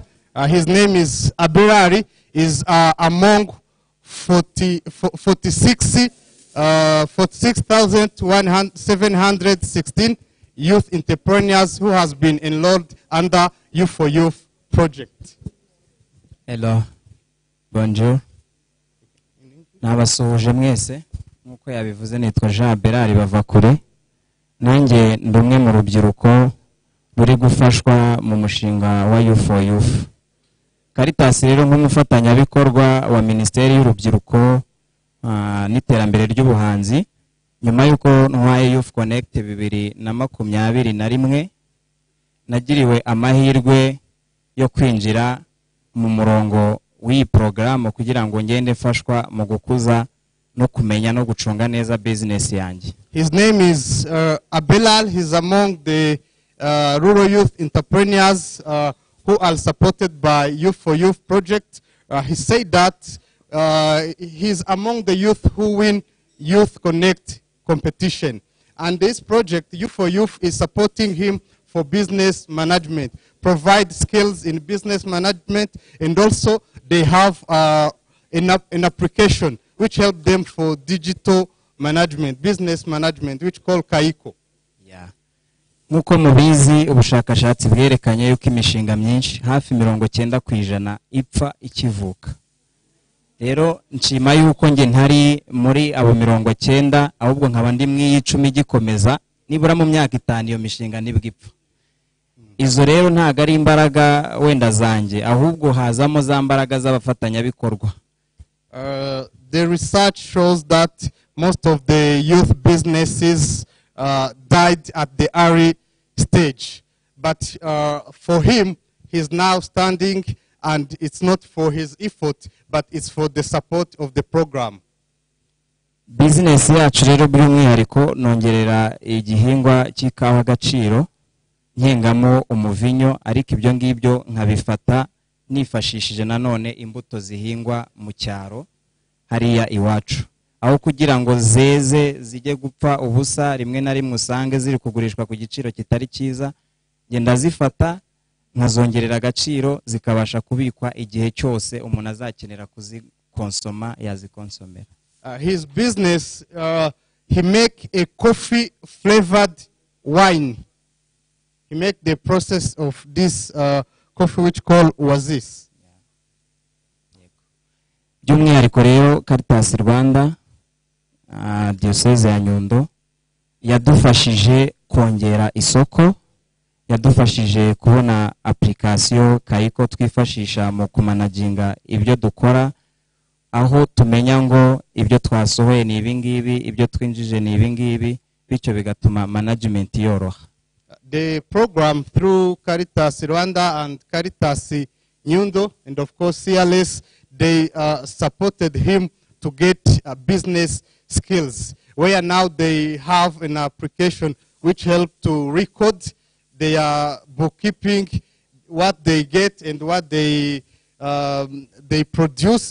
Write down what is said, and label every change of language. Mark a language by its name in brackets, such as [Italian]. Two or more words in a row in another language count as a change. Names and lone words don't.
[English] His name is Abirari. Is among 46,716 youth entrepreneurs who has been enrolled under Youth for Youth project. Hello, bonjour. [Kinyarwanda] Nabasuhuje mwese nkuko yabivuze nitwa Jean Berari bava kure. Nanjye ndumwe mu rubyiruko ruri gufashwa mu mushinga wa Youth for Youth. Caritas rero nk'umufatanyabikorwa wa Minisiteri y'Urubyiruko n'Iterambere ry'Ubuhanzi, nyuma y'uko ntwaye Youth Connect 2021 nagiriwe amahirwe yo kwinjira mu murongo w'iyi porogaramu kugira ngo ngende mfashwa mu gukuza no kumenya no gucunga neza business yanjye. [English] His name is Abelal. He's among the rural youth entrepreneurs who are supported by Youth for Youth project. He said that he's among the youth who win Youth Connect competition. And this project, Youth for Youth, is supporting him for business management, provide skills in business management, and also they have an application which help them for digital management, business management, which called Kaiko. Yeah. [Kinyarwanda] Nkuko mubizi ubushakashatsi bwerekanye yuko imishinga myinshi hafi 90% ipfa ikivuka. Rero nshima yuko nge ntari muri abo 90 ahubwo nkaba ndi mw'icumi gikomeza nibura mu myaka 5 iyo mishinga nibwipfa. Izo rero ntago ari imbaraga wenda zanjye ahubwo hazamo za mbaraga z'abafatanyabikorwa. [English] The research shows that most of the youth businesses died at the early stage. But for him, he's now standing, and it's not for his effort, but it's for the support of the program. [Kinyarwanda] Business yacu rero by'umwihariko nongerera igihingwa cy'ikawa gaciro nkengamo umuvinyo, ariko ibyo ngibyo nkabifata nifashishije nanone imbuto zihingwa mu cyaro hariya iwacu, aho kugira ngo zeze zijye gupfa ubusa rimwe na rimwe usange ziri kugurishwa ku giciro kitari cyiza, ngenda zifata nkazongerera agaciro zikabasha kubikwa igihe cyose umuntu azakenera kuzikonsoma yazikonsomera. [English] His business, he make a coffee flavored wine. He make the process of this coffee which called Oasis. [Kinyarwanda] By'umwihariko rero Caritas Rwanda diocese ya Nyundo yadufashije kongera isoko, yadufashije kubona application Kaiko twifashisha mu kumanaginga ibyo dukora, aho tumenya ngo ibyo twasohoye ni ibingibi, ibyo twinjije ni ibingibi, bityo bigatuma management yoroha. [English] The program through Caritas Rwanda and Caritas Nyundo, and of course CLS, they supported him to get business skills, where now they have an application which help to record their bookkeeping, what they get and what they they produce.